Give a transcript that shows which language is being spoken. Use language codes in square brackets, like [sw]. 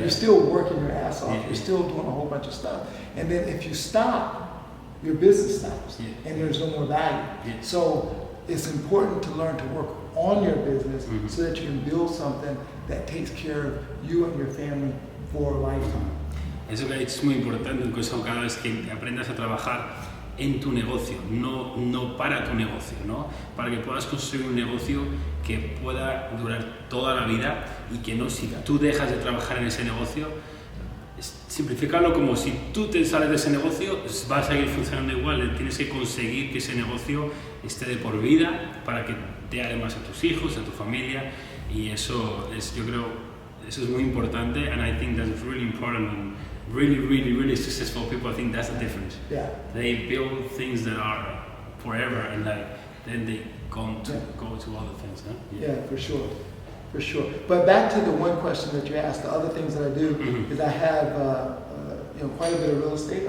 [en] You're still working your ass off. You're still doing a whole bunch of stuff. And then if you stop, your business stops, and there's no more value. So it's important to learn to work on your business so that you can build something that takes care of you and your family for a lifetime. [es] Eso que ha dicho es muy importante, incluso cada vez que aprendas a trabajar en tu negocio, no para tu negocio, ¿no? Para que puedas construir un negocio que pueda durar toda la vida y que no, si tú dejas de trabajar en ese negocio, simplificarlo como si tú te sales de ese negocio, va a seguir funcionando igual. Tienes que conseguir que ese negocio esté de por vida para que dé además a tus hijos, a tu familia, y eso es, yo creo, eso es muy importante, [en] and I think that's really important. Really successful people, I think that's the difference. They build things that are forever, and then they go to other things. Huh? Yeah, for sure. For sure. But back to the one question that you asked, the other things that I do is I have you know, quite a bit of real estate.